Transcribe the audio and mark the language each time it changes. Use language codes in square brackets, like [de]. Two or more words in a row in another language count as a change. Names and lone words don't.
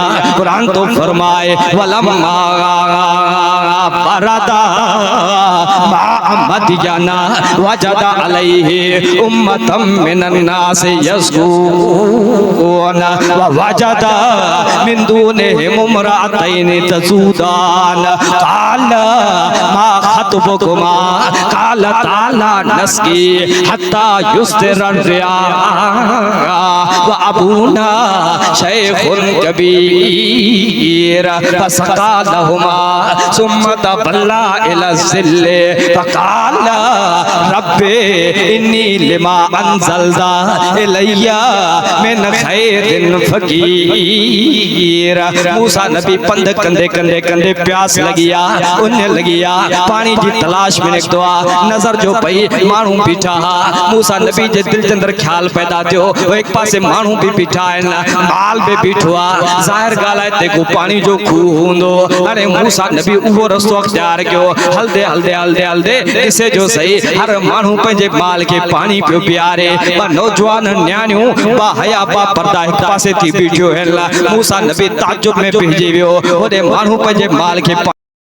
[sd] कुरान तो फरमाए [ar] ولما ورد مدين وجد عليه أمة من الناس يسقون ووجد من دونهم امرأتين تذودان قال ما خطبكما قالتا لا نسقي حتى يصدر الرعاء و أبونا شيخ كبير فسقى لهما ثم تولى إلى الظل فقال رب إني لما أنزلت إلي من خير فقير. [sd] मूसा नबी पंध कंदे कंदे कंदे प्यास लगिया, उन्हें लगिया पानी की तलाश में निकतो नजर जो पई मानू बीठा। मूसा नबी जे दिल के अंदर ख्याल पैदा थियो वो एक पासे मानू भी बीठा आहिनि, माल भी बीठो आ, ज़ाहिर ॻाल्हि आहे तेको पानी जो खूह हूंदो। हाणे मूसा नबी उहो रस्तो अख्तियार कयो, हलदे हलदे हलदे हलदे किसे जो सही हर मानू पंहिंजे माल के पानी पियो पियारे। नौजवान न्याणियूं बा हया बा पर्दा एक पासे थी बीठियो आहिनि। मूसा नबी ताजुब में पइजी वियो, ओॾे मानू पंहिंजे माल के